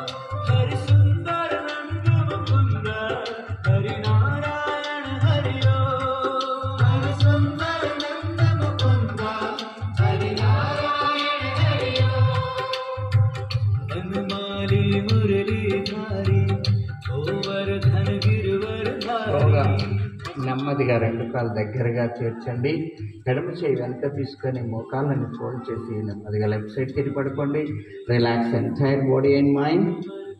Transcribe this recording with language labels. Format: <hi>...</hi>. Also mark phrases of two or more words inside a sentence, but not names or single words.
<hi>हरि सुंदर नंद मुकुंद हरि नारायण हरि ओम. हरि सुंदर नंद मुकुंद हरि नारायण हरि ओम. वनमाली मुरलीधारी गोवर्धन गिरिवरधारी.</hi> <te>నెమ్మదిగా రెండు కాళ్ళు దగ్గరగా చేర్చండి. ఎడమ చేయి వెనక తీసుకొని మోకాళ్ళని ఫోల్డ్ చేసి నెమ్మదిగా</te> <en>left side</en> <te>తిరిగి పడుకోండి.</te> <en>relax entire body and mind.</en>